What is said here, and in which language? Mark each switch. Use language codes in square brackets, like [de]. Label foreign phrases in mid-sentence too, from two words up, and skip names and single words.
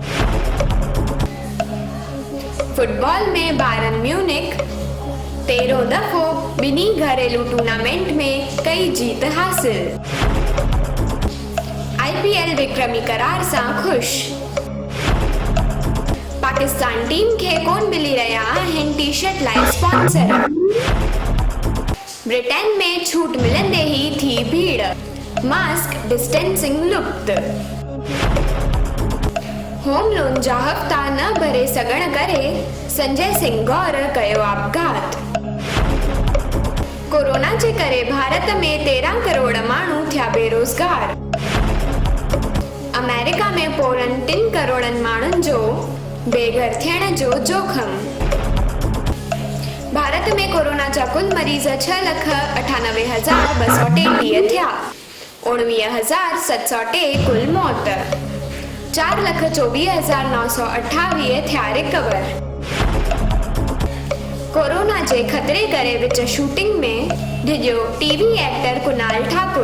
[sd] फुटबॉल में बायरन म्यूनिख 13 दफ़ो ॿिन्ही घरेलू टूर्नामेंट में कई जीत हासिल। IPL विक्रमी करार सां ख़ुशि। पाकिस्तान टीम खे कोन मिली रहिया आहिनि टी-शर्ट लाइ स्पॉन्सर। ब्रिटेन में छूट मिलंदे ई थी भीड़। [en] mask distancing लुप्त। [sd] होम लोन जा हफ़्ता न भरे सघण करे संजय सिंह गौर कयो आपघात। कोरोना जे करे भारत में 13 करोड़ माण्हू थिया बेरोज़गार। अमेरिका में पोरनि 3 करोड़नि माण्हुनि जो बेघर थियण जो जोखम। भारत में कोरोना जा कुल मरीज़ 6,98,233 थिया। 19,702 कुल मौत। 4,24,928 थिया रिकवर। कोरोना जे खतरे करे विच शूटिंग में डिॼो [en] TV actor [sd] कुणाल ठाकुर।